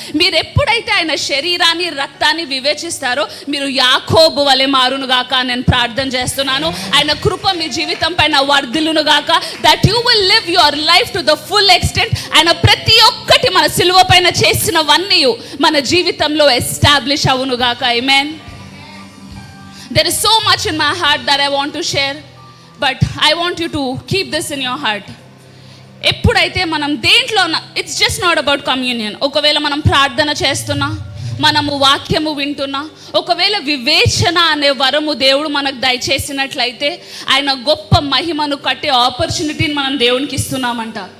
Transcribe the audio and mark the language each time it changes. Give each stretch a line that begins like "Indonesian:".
Telugu: మీరు ఎప్పుడైతే ఆయన శరీరాన్ని రక్తాన్ని వివేచిస్తారో మీరు యాకోబు వలె మారునుగాక నేను ప్రార్థన చేస్తున్నాను. ఆయన కృప మీ జీవితం పైన వర్ధిల్లునుగాక,
English: That you will live your life to the full extent.
Telugu: ఆయన ప్రతి ఒక్కటి మన సిలువ పైన చేసినవన్నీ మన జీవితంలో establish అవునుగాక. Amen.
English: There is so much in my heart that I want to share. But I want you to keep this in your heart.
Telugu: ఎప్పుడైతే మనం దేంట్లో
English: It's just not about communion.
Telugu: ఒకవేళ మనం ప్రార్థన చేస్తున్నా, మనము వాక్యము వింటున్నా, ఒకవేళ వివేచన అనే వరము దేవుడు మనకు దయచేసినట్లయితే ఆయన గొప్ప మహిమను కట్టే ఆపర్చునిటీని మనం దేవునికి ఇస్తున్నామంట.